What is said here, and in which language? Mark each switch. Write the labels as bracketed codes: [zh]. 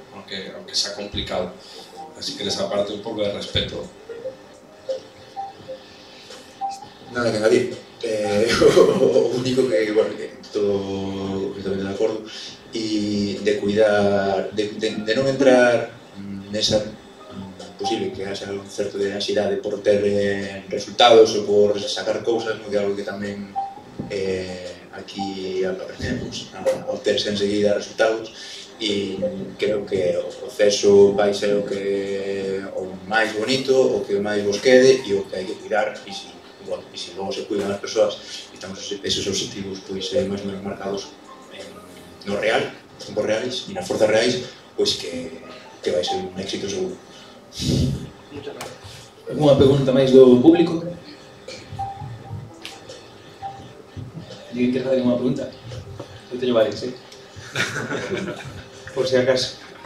[es] aunque sea complicado. Así que esa parte un poco de respeto. Nada que añadir. [gl] O único que, bueno, que todo completamente de acordo, y de cuidar, de non entrar nesa posible que haxa un certo de ansiedade por ter resultados ou por sacar cousas, no? Que é algo que tamén aquí aprendemos a obterse enseguida resultados, e creo que o proceso vai ser o máis bonito, o que máis vos quede e o que hai que cuidar, e se logo se cuidan as persoas e estamos esos objetivos pois máis ou menos marcados no real, nos tempos reais e nas forzas reais, pois que vai ser un éxito seguro. Alguna pregunta máis do público? Alguén quer fazer alguna pregunta? Eu teño varias, por si acaso.